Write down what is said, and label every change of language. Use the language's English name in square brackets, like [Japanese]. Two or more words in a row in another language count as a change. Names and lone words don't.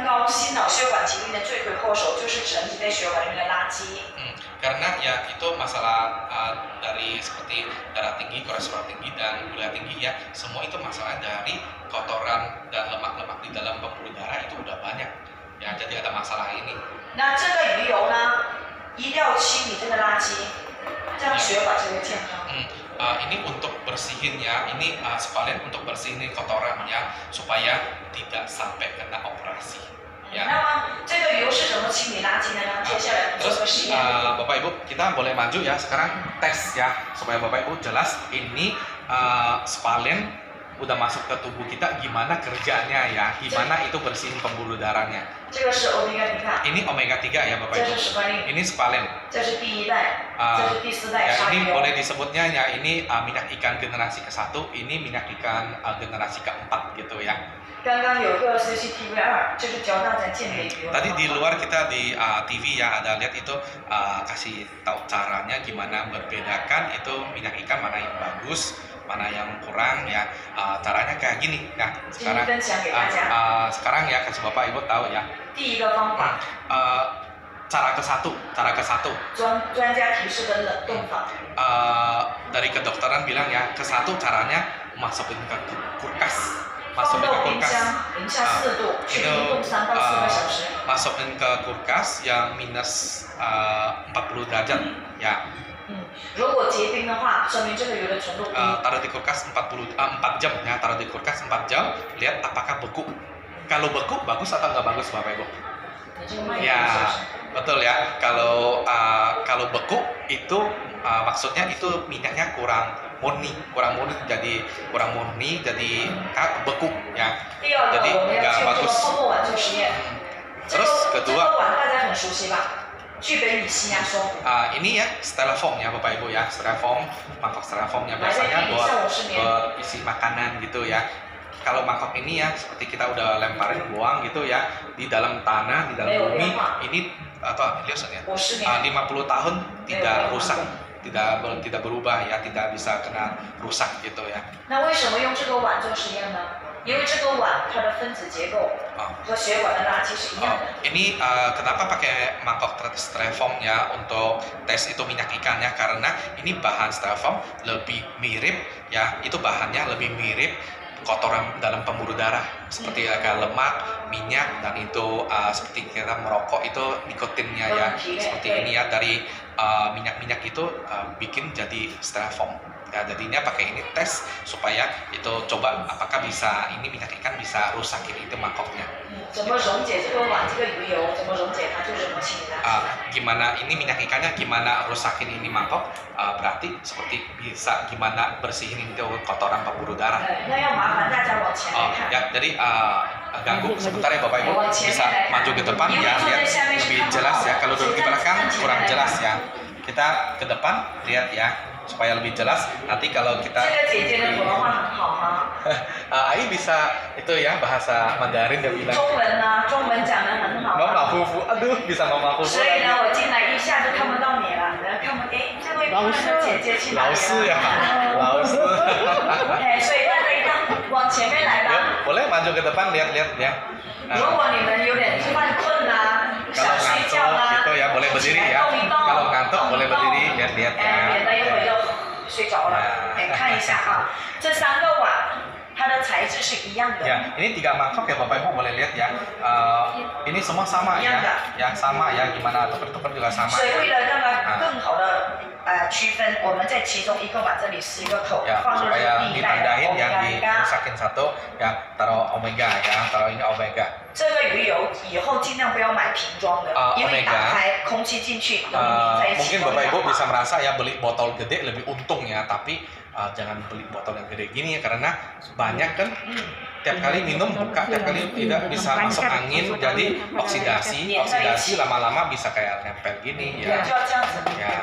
[Chinese] 心脑血管疾病的罪魁祸首就是整体内血管里面的垃圾。 [Indonesian] Karena ya itu masalah dari seperti darah tinggi, kolesterol tinggi dan gula tinggi ya, semua itu masalah dari kotoran dan lemak-lemak di dalam pembuluh darah itu udah banyak ya, jadi ada masalah ini. [Chinese] 那这个鱼油呢，一定要清理这个垃圾，这样血管才会健康。 [Indonesian] Ini untuk bersihin ya, ini sekalian untuk bersihin kotorannya supaya tidak sampai kena operasi. Ya. [Chinese] 那么这个油是怎么清理垃圾的呢？接下来我们做个实验。 [Indonesian] Bapak Ibu, kita boleh maju ya sekarang tes ya supaya Bapak Ibu jelas ini spalen udah masuk ke tubuh kita gimana kerjanya ya, gimana itu bersihin pembuluh darahnya. [Chinese] 这个是 omega 3。 [Indonesian] Ini omega 3 ya Bapak [Chinese] 这 [Indonesian] Ibu. [Chinese] 是spalin。 [Indonesian] Ini spalen. [Chinese] 这是第一代，这是第四代 [Indonesian] Ya, [Chinese] 沙 [Indonesian] ini [Chinese] 油。 [Indonesian] boleh disebutnya ya ini minyak ikan generasi ke-1, ini minyak ikan generasi ke-4 gitu ya. [Chinese] 刚刚有个 CCTV 2，这是交大在建立的。 [Indonesian] Tadi di luar kita di TV ya ada lihat itu kasih tahu caranya gimana membedakan itu minyak ikan mana yang bagus, mana yang kurang ya. Caranya kayak gini ya. Sekarang [Chinese] 分享给大家。 [Indonesian] sekarang ya kasih Bapak Ibu tahu ya. [Chinese] 第一个方法， [Indonesian] cara ke-1. [Chinese] 专家提示的冷冻法。 [Indonesian] Dari kedokteran bilang ya ke-1 caranya masukin ke kulkas. [Chinese] 放 [Indonesian] Masukin ke [Chinese] 到冰 [Indonesian] kulkas. [Chinese] 箱，零下4度，去冰冻3到4个小时。 [Indonesian] Masukin ke kulkas yang minus 40 derajat ya. [Chinese] 如果结冰的话，说明这个油的纯度低。 [Indonesian] Taruh di kulkas 4 jam ya, taruh di kulkas 4 jam, lihat apakah beku. Kalau beku bagus atau nggak bagus Bapak Ibu? [Chinese] 你这个卖油是不 [Indonesian] Ya [Chinese] 是？ [Indonesian] betul ya. Kalau beku itu maksudnya itu minyaknya kurang murni jadi beku ya. [Chinese] 第二个， [Indonesian] Jadi [Chinese] 我们要 [Indonesian] nggak [Chinese] 去这个 [Indonesian] bagus. [Chinese] 泡沫碗做实验。这个 [Indonesian] Terus [Chinese] 这 [Indonesian] kedua [Chinese] 个碗大家很熟悉吧？聚苯乙烯压缩。 [Indonesian] ini ya styrofoam ya Bapak Ibu ya, styrofoam, mangkok styrofoam yang biasanya buat isi makanan gitu ya. Kalau mangkok ini ya seperti kita udah lemparin buang gitu ya di dalam tanah, di dalam bumi, ini apa lihatnya 50 50 tahun tidak rusak, tidak berubah ya, tidak bisa kena rusak gitu ya. [Chinese] 那为什么用这个碗做实验呢？因为这个碗它的分子结构和血管的垃圾是一样的。 [Indonesian] Ini kenapa pakai mangkok styrofoam ya untuk tes itu minyak ikannya, karena ini bahan styrofoam lebih mirip ya, itu bahannya lebih mirip kotoran dalam pembuluh darah seperti kayak lemak, minyak dan itu seperti kita merokok itu nikotinnya ya, seperti ini ya dari minyak-minyak itu bikin jadi styrofoam. Ya, jadinya pakai ini tes supaya itu coba apakah bisa ini minyak ikan bisa rusakin itu mangkoknya. [Chinese] 怎么溶解这个碗这个鱼油？怎么溶解它？就是怎么清理垃圾。 [Indonesian] Gimana ini minyak ikannya gimana rusakin ini mangkok, berarti seperti bisa gimana bersihin itu kotoran pembuluh darah. [Chinese] 那要麻烦大家往前来看。 [Indonesian] Ya, jadi ganggu sebentar ya Bapak Ibu, bisa maju ke depan ya, lihat lebih jelas ya. Kalau duduk di belakang kurang jelas ya. Kita ke depan lihat ya supaya lebih jelas. Nanti kalau kita [Chinese] 这个姐姐的普通话很好吗？ [Indonesian] Ai bisa itu ya bahasa Mandarin dia bilang. [Chinese] 中文呢？中文讲得很好。马马虎虎, [Indonesian] aduh bisa [Chinese] 马马虎虎. 所以呢，我进来一下就看不到你了，然后看不，哎，这位漂亮的姐姐去哪里了？老师呀，老师。哎，所以大家一定往前面来吧。 [Indonesian] Boleh maju ke depan lihat-lihat ya. [Chinese] 如果你们有点犯困啊， [Indonesian] Kalau [Chinese] 想睡 [Indonesian] ngantuk [Chinese] 觉啊， [Indonesian] gitu ya boleh berdiri ya. [Chinese] 动一动， [Indonesian] Kalau ngantuk boleh berdiri lihat-lihat [Chinese] 哎，免 [Indonesian] ya. [Chinese] 得一会儿就睡着了。哎，看一下啊，这3个碗它的材质是一样的。 [Indonesian] Ya, ini 3 mangkok ya Bapak Ibu boleh lihat ya. Ini semua sama ya. Ya sama ya, gimana tuker-tuker juga sama. [Chinese] 所以为了让它更好的区分，我们在其中一个碗这里撕一个口， [Indonesian] Ya, [Chinese] 放入 [Indonesian] supaya [Chinese] 第一代的 [Indonesian] ditandain yang [Chinese] omega。 [Indonesian] dirusakin satu ya, taruh omega ya, taruh ini omega. [Chinese] 这个鱼油以后尽量不要买瓶装的，因为打开空气进去容易粘在一起。 [Indonesian] Mungkin Bapak Ibu bisa merasa ya beli botol gede lebih untung ya, tapi jangan beli botol yang gede gini ya, karena banyak kan tiap kali minum buka, tiap kali tidak bisa masuk angin, jadi oksidasi lama-lama bisa kayak nempel gini ya. [Chinese] 就要这样子 [Indonesian] Ya,